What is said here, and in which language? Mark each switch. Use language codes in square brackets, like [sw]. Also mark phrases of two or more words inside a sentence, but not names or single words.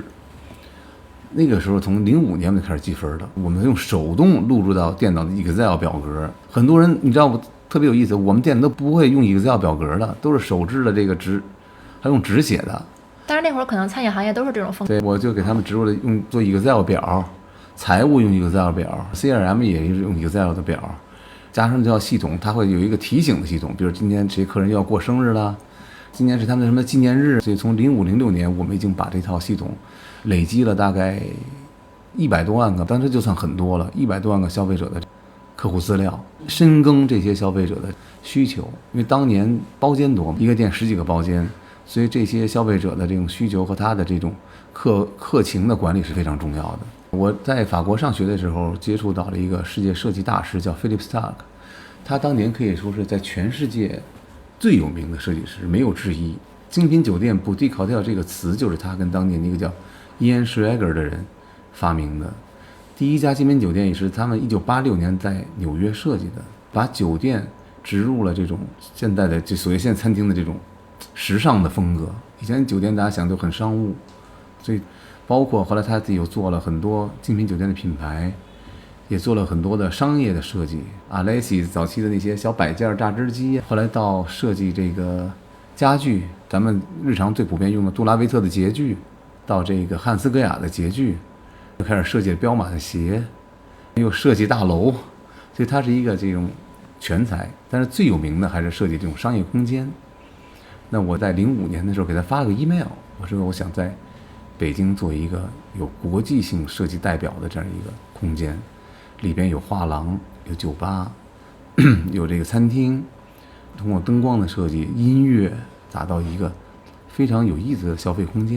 [zh] 那個時候從05年我們就開始積分了，我們用手動錄入到電腦的 Excel 表格。很多人你知道特別有意思，我們店都不會用 Excel 表格的，都是手製的這個紙，還用紙寫的。但是那會兒可能餐飲行業都是這種風格。對，我就給他們植入了用做 Excel 表，財務用 Excel 表 ，CRM 也是用 Excel 的表，加上這套系統，它會有一個提醒的系統，比如今天誰客人又要過生日了，今年是他們的什麼紀念日，所以從05、06年我們已經把這套系統累積了大概100多萬個，當時就算很多了，100多萬個消費者的客戶資料，深耕這些消費者的需求，因為當年包間多，一個店10幾個包間。所以這些消費者的這種需求和他的這種客情的管理是非常重要的。我在法國上學的時候接觸到了一個世界設計大師叫 Philippe Starck， 他當年可以說是在全世界最有名的設計師，沒有之一。精品酒店 [en] Boutique Hotel [zh] 這個詞就是他跟當年一個叫 Ian Schrager 的人發明的。第一家精品酒店也是他們1986年在紐約設計的，把酒店植入了這種現代的就所謂現在餐廳的這種時尚的風格。以前酒店大家想都很商務，所以包括後來他自己又做了很多精品酒店的品牌，也做了很多的商業的設計。Alessi 早期的那些小擺件、榨汁機，後來到設計這個家具，咱們日常最普遍用的杜拉維特的潔具，到這個漢斯格雅的潔具，又開始設計了彪馬的鞋，又設計大樓，所以他是一個這種全才。但是最有名的還是設計這種商業空間。那我在05年的時候給他發了個 email， 我說我想在北京做一個有國際性設計代表的這樣一個空間，裡邊有畫廊、有酒吧、有這個餐廳，通過燈光的設計、音樂，打造一個非常有意思的消費空間。